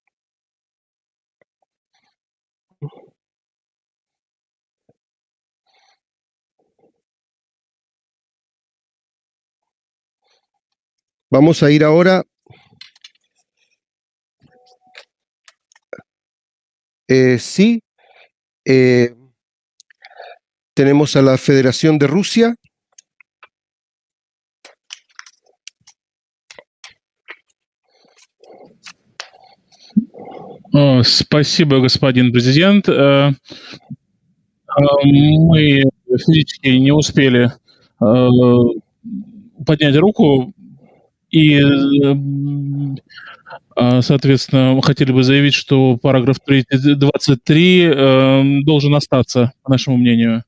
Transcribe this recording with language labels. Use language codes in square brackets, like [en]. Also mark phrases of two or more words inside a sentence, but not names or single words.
[es] Vamos a ir ahora sí. Tenemos a la Federación de Rusia. [ru] Спасибо, господин президент. Мы физически не успели поднять руку, и, соответственно, мы хотели бы заявить, что параграф 23 должен остаться, по нашему мнению.